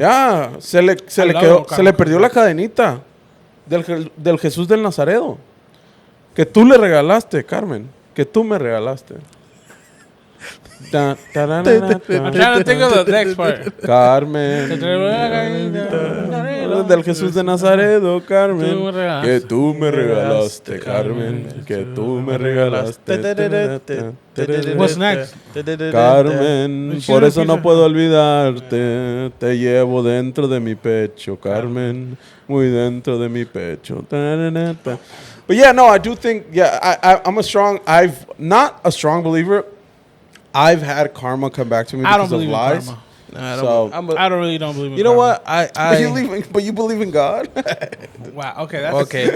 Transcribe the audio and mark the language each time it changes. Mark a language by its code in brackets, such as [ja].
[es] Yeah, se le perdió la cadenita del Jesús del Nazaredo. Que tú le regalaste, Carmen. Que tú me regalaste. [en] I'm trying to think of the next part. [es] Carmen. Del Jesús de Nazaredo, Carmen. Que tú me regalaste, Carmen. Que tú me regalaste. [en] What's next? [es] Carmen, por eso no puedo olvidarte. Te llevo dentro de mi pecho, Carmen. Muy dentro de mi pecho. [en] But yeah, no, I do think, I'm not a strong believer. I've had karma come back to me because of lies. I don't really don't believe in karma. You know what? But you believe in God? Wow. Okay.